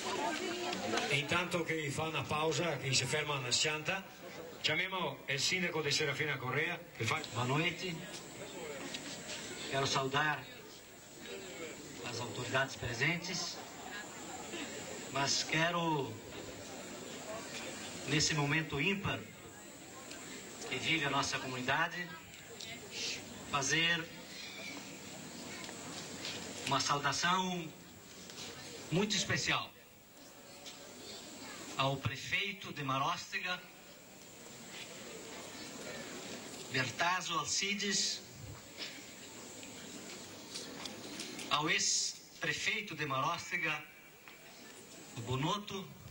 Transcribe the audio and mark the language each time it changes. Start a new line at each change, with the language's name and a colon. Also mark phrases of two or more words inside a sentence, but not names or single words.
Italian: Intanto che fa una pausa, che si ferma una scianta, chiamiamo il sindaco di Serafina Correa che fa...
Portuguese: Boa noite. Quero saudar as autoridades presentes, mas quero, nesse momento ímpar que vive a nossa comunidade, fazer uma saudação muito especial ao prefeito de Maróstega, Bertazzo Alcides, ao ex-prefeito de Maróstega, Bonotto,